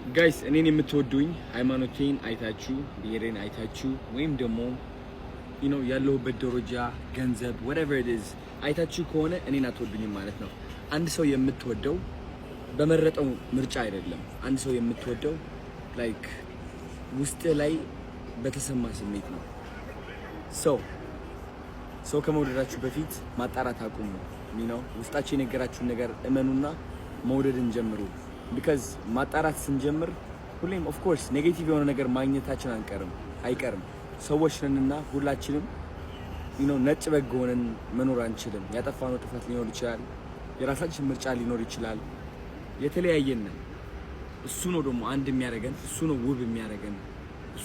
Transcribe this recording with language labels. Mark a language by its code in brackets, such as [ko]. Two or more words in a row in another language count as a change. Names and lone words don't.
[am] ጋይስ እኔን የምትወዱኝ ሃይማኖቴን አይታችሁ ብሔሬን አይታችሁ ወይም ደግሞ ያለሁበት ደረጃ ገንዘብ [en] whatever it is [am] አይታችሁ ከሆነ እኔን አትወዱኝም ማለት ነው። አንድ ሰው የምትወደው በመረጠው ምርጫ አይደለም። አንድ ሰው የምትወደው ላይክ ውስጥ ላይ በተሰማ ስሜት ነው። ሰው ከመውደዳችሁ በፊት ማጣራት አቁሙ። ውስጣችሁ የነገራችሁን ነገር እመኑና መውደድን ጀምሩ። because ማጣራት ስንጀምር ሁሌም [en] of course [am] ኔጌቲቭ የሆነ ነገር ማግኘታችን አይቀርም። ሰዎች ነንና ሁላችንም ነጭ በግ ሆነን መኖር አንችልም። ያጠፋነው ጥፋት ሊኖር ይችላል። የራሳችን ምርጫ ሊኖር ይችላል። የተለያየን ነን። እሱ ነው ደግሞ አንድ የሚያደርገን፣ እሱ ነው ውብ የሚያደርገን፣ እሱ